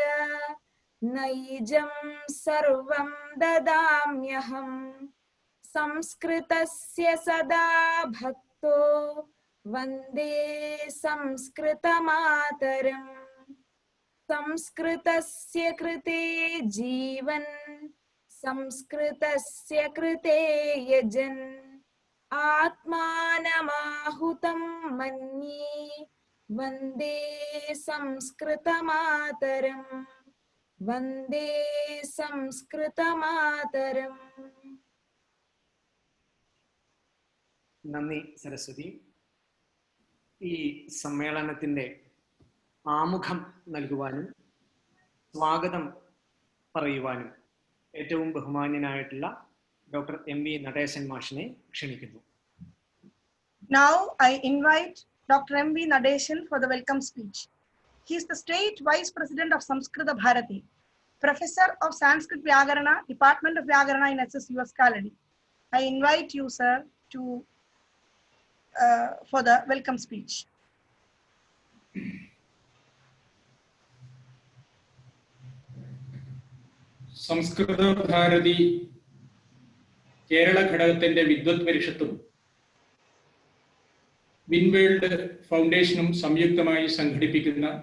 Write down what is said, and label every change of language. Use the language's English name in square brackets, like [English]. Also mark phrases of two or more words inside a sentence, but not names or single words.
[Sanskrit] नैजं सर्वं ददाम्यहम् संस्कृतस्य सदा भक्तो वन्दे संस्कृतमातरम् संस्कृतस्य कृते जीवन् संस्कृतस्य कृते यजन् आत्मानमाहुतं मन्ये वन्दे संस्कृतमातरम् वन्दे संस्कृतमातरम्. [Malayalam] നന്ദി സരസ്വതി. ഈ സമ്മേളനത്തിൻ്റെ ആമുഖം നൽകുവാനും സ്വാഗതം പറയുവാനും ഏറ്റവും ബഹുമാന്യനായിട്ടുള്ള ഡോക്ടർ എം വി നടേശൻ മാഷിനെ ക്ഷണിക്കുന്നു. [English] Now I invite Dr. M. V. Nadeshan for the welcome speech. He is the State Vice President of Samskrita Bharati, Professor of Sanskrit Vyakarana, Department of Vyakarana in SSUS Kaladi. I invite you, sir, to for the welcome speech. [Malayalam] സംസ്കൃത ഭാരതി കേരള ഘടകത്തിന്റെ വിദ്വത് പരിഷത്തും വിൻവേൾഡ് ഫൗണ്ടേഷനും സംയുക്തമായി സംഘടിപ്പിക്കുന്ന